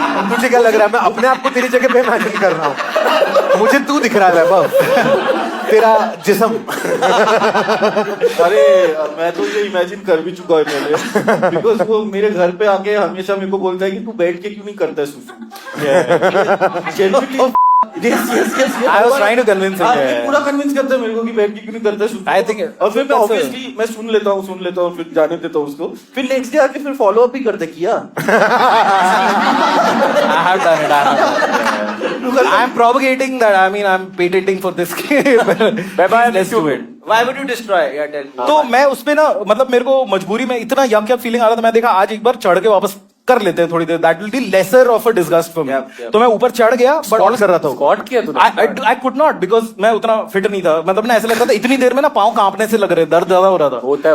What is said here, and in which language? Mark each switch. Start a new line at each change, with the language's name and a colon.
Hindi: तुझे क्या लग रहा है मैं अपने आप को तेरी जगह पे इमेजिन कर रहा हूँ? मुझे तू दिख रहा है वैभव, तेरा जिस्म। अरे मैं तो ये इमेजिन कर भी चुका है पहले, बिकॉज वो मेरे घर पे आके हमेशा मेरे को बोलता है कि तू बैठ के क्यों नहीं करता है सुसु।
English: I was trying to convince him.
Hindi: पूरा कन्विंस करता है मेरे को कि बैठ के क्यों नहीं करता है सुसु।
English: I think
Hindi: और फिर मैं ऑब्वियसली मैं सुन लेता हूँ, फिर जाने देता हूँ उसको, फिर नेक्स्ट डे आके फिर फॉलो अप ही करते किया।
English: I have done it. I am propagating that. I mean, I'm patenting for this game. Let's do it. Why would you destroy? Yeah, tell me.
Hindi: तो मैं उसपे ना, मतलब मेरे को मजबूरी में इतना यक फीलिंग आ रहा था, मैं देखा आज एक बार चढ़ के वापस कर लेते हैं थोड़ी देर,
English: That will be lesser of a disgust for me.
Hindi: तो मैं ऊपर चढ़ गया, बट स्क्वाट कर रहा था। स्क्वाट किया तूने?
English: I could not,
Hindi: बिकॉज मैं उतना फिट नहीं था, मतलब ना ऐसा लगता था इतनी देर में ना पाँव कांपने से लग रहे, दर्द ज्यादा हो रहा था।